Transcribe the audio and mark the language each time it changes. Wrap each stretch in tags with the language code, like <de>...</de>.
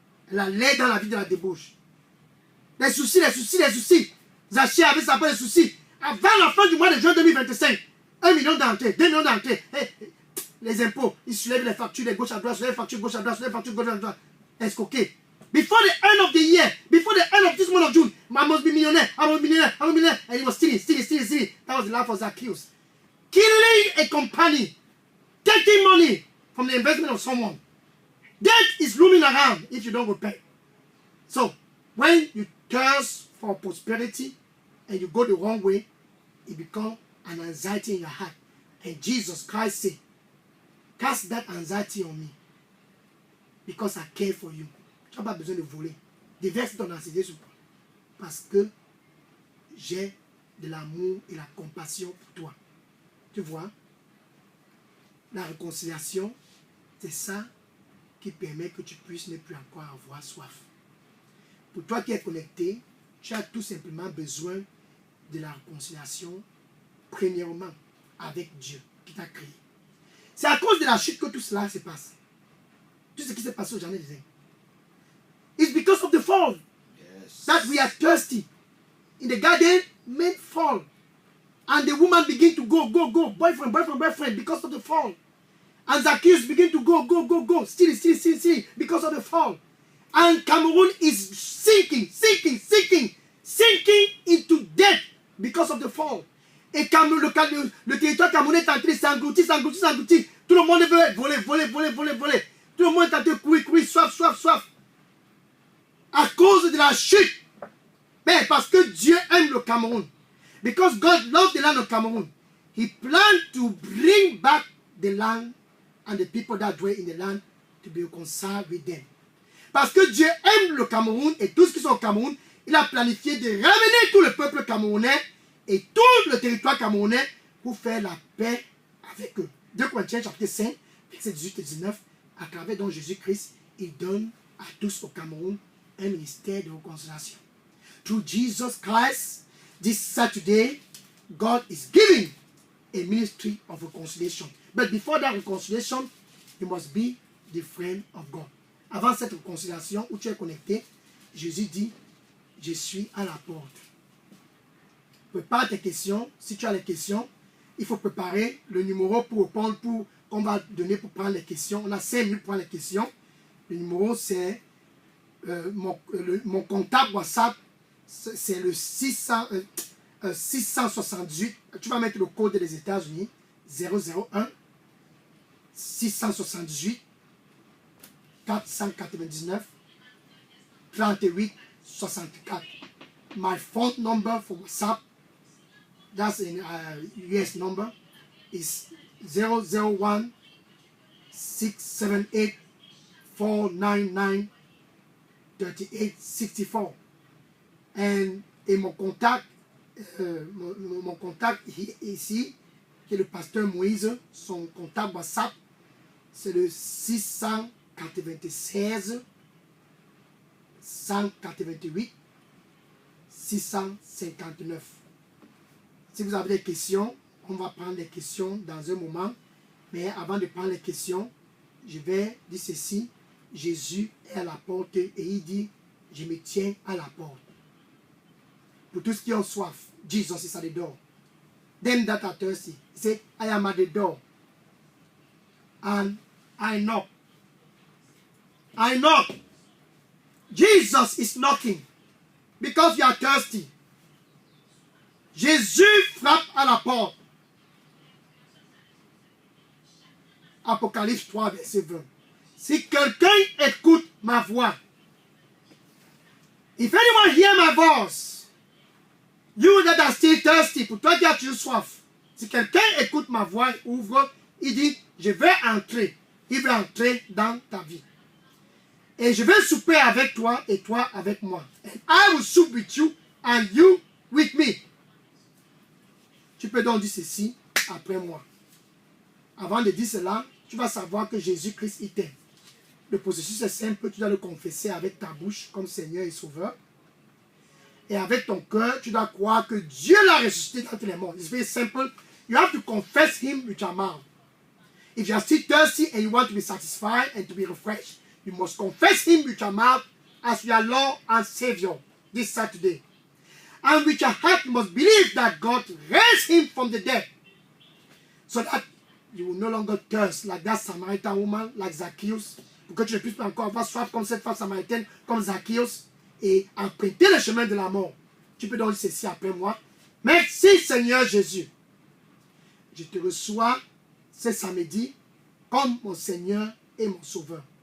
<fr>Elle allait dans la vie de la débauche. Les soucis, les soucis, les soucis. Zaché avait sa part de soucis. Avant la fin du mois de juin 2025, 1 million d'entrées, 2 millions d'entrées. Les impôts, ils soulèvent les factures de gauche à droite, soulèvent les factures gauche à droite, soulèvent les factures gauche à droite. Escoqué.</fr> <en>Before the end of the year, before the end of this month of June, I must be millionaire, I must be millionaire, I must be millionaire. And he was stealing. That was the life of Zacchaeus. Killing a company, taking money from the investment of someone. Death is looming around if you don't repent. So, when you thirst for prosperity and you go the wrong way, it becomes an anxiety in your heart. And Jesus Christ said, cast that anxiety on me because I care for you.</en> <fr>Tu n'as pas besoin de voler. Déverse ton anxiété sur moi parce que j'ai de l'amour et la compassion pour toi. Tu vois, la réconciliation, c'est ça qui permet que tu puisses ne plus encore avoir soif. Pour toi qui es connecté, tu as tout simplement besoin de la réconciliation, premièrement, avec Dieu qui t'a créé. C'est à cause de la chute que tout cela se passe. Tout ce qui s'est passé au jardin d'Éden.</fr> <en>It's because of the fall that we are thirsty. In the garden, men fall. And the woman begin to go. Boyfriend, because of the fall. And Zacchaeus begin to go. Steal, because of the fall. And Cameroon is sinking into death because of the fall.</en> <fr>Et le territoire camerounais est en train de s'engloutir. Tout le monde veut voler. Tout le monde est en train de courir, soif. À cause de la chute. Mais parce que Dieu aime le Cameroun.</fr> <en>Because God loves the land of Cameroon. He planned to bring back the land and the people that dwell in the land to be reconciled with them.</en> <fr>Parce que Dieu aime le Cameroun et tous ceux qui sont au Cameroun, il a planifié de ramener tout le peuple camerounais et tout le territoire camerounais pour faire la paix avec eux. 2 Corinthiens chapitre 5, versets 18 et 19, à travers dont Jésus-Christ, il donne à tous au Cameroun un ministère de réconciliation.</fr> <en>Through Jesus Christ, this Saturday, God is giving a ministry of reconciliation. But before that reconciliation, you must be the friend of God.</en> <fr>Avant cette réconciliation où tu es connecté, Jésus dit, je suis à la porte. Prépare tes questions. Si tu as les questions, il faut préparer le numéro pour répondre, qu'on va donner pour prendre les questions. On a 5 minutes pour prendre les questions. Le numéro, c'est mon contact WhatsApp, c'est le 668. Tu vas mettre le code des États-Unis, 001 678 499 38 64.</fr> <en>My phone number for WhatsApp, that's in US number, is 001 678 499 3864.</en> <fr>Et mon contact ici, qui est le pasteur Moïse, son contact WhatsApp, c'est le 696 188 659. Si vous avez des questions, on va prendre les questions dans un moment. Mais avant de prendre les questions, je vais dire ceci. Jésus est à la porte et il dit, je me tiens à la porte. Pour tous qui ont soif,</fr> <en>Jesus is at the door. Them that are thirsty, he said, I am at the door. And I knock. I knock. Jesus is knocking. Because you are thirsty.</en> <fr>Jésus frappe à la porte. Apocalypse 3, verset 20. Si quelqu'un écoute ma voix,</fr> <en>if anyone hear my voice, you that are still thirsty,</en> <fr>pour toi qui as toujours soif, si quelqu'un écoute ma voix, ouvre, il dit, je vais entrer. Il va entrer dans ta vie. Et je vais souper avec toi et toi avec moi.</fr> <en>And I will sup with you and you with me.</en> <fr>Tu peux donc dire ceci après moi. Avant de dire cela, tu vas savoir que Jésus-Christ il t'aime. Le processus est simple, tu dois le confesser avec ta bouche comme Seigneur et Sauveur. Et avec ton cœur, tu dois croire que Dieu l'a ressuscité d'entre les morts.</fr> <en>It's very simple. You have to confess him with your mouth. If you are still thirsty and you want to be satisfied and to be refreshed, you must confess him with your mouth as your Lord and Savior this Saturday. And with your heart, you must believe that God raised him from the dead. So that you will no longer thirst like that Samaritan woman, like Zacchaeus.</en> <fr>Pour que tu ne puisses pas encore avoir soif comme cette femme samaritaine, comme Zacchaeus, et emprunter le chemin de la mort. Tu peux donc dire ceci après moi. Merci Seigneur Jésus. Je te reçois ce samedi comme mon Seigneur et mon Sauveur.</fr>